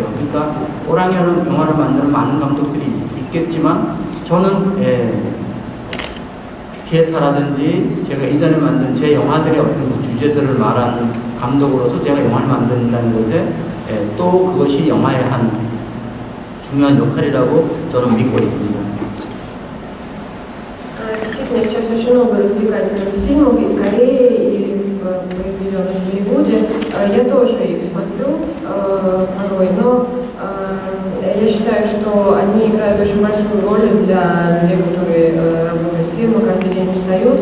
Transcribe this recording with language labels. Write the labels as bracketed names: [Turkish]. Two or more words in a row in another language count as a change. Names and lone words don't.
[Korean] 그러니까 오락 영화를 만드는 많은 감독들이 있겠지만 저는 티에타라든지 제가 이전에 만든 제 영화들의 어떤 주제들을 말하는 감독으로서 제가 영화를 만든다는 것에 또 그것이 영화의 한 중요한 역할이라고 저는 믿고 있습니다. [Russian] Действительно, сейчас очень много развлекательных фильмов и в Корее, и произведенных в Голливуде. Я тоже их смотрю порой, но я считаю, что они играют очень большую роль для людей, которые работают в фильмах, каждый день устают.